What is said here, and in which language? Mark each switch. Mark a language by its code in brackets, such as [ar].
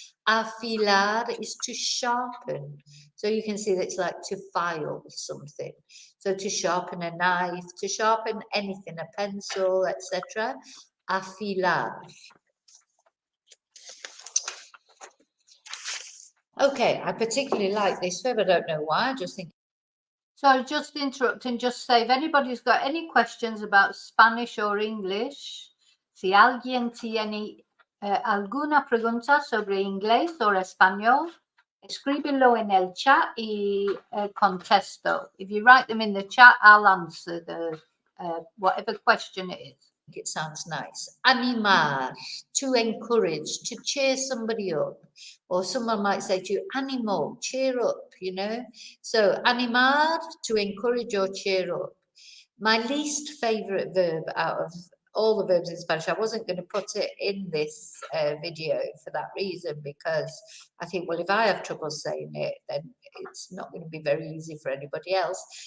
[en] Afilar is to sharpen. So you can see that it's like to file something. So to sharpen a knife, to sharpen anything, a pencil, etc. Afilar. Okay, I particularly like this verb. I don't know why, I just think. So just interrupt and just say, if anybody's got any questions about Spanish or English, [es] si alguien tiene alguna pregunta sobre inglés o español, escríbelo en el chat y contesto. [en] If you write them in the chat, I'll answer the whatever question it is. It sounds nice. Animar, to encourage, to cheer somebody up. Or someone might say to you, animo, cheer up, you know. So animar, to encourage or cheer up. My least favourite verb out of all the verbs in Spanish, I wasn't going to put it in this video for that reason, because I think, well, if I have trouble saying it, then it's not going to be very easy for anybody else.